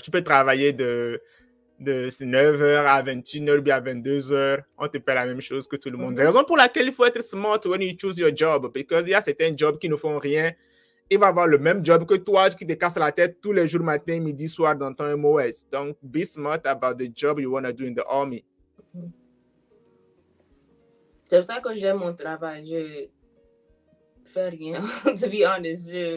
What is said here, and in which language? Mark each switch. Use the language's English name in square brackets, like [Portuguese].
[French] Tu peux travailler de 9h à 21h, bien à 22h. On te paye la même chose que tout le monde. C'est la raison pour laquelle il faut être smart [English] when you choose your job, [French] parce qu'il y a certains jobs qui ne font rien. Il va avoir le même job que toi qui te casse la tête tous les jours, matin, midi, soir dans ton MOS. Donc, [English] be smart about the job you want to do in the army. [French] C'est pour ça que j'aime mon travail. Je fais rien, [English] to be honest.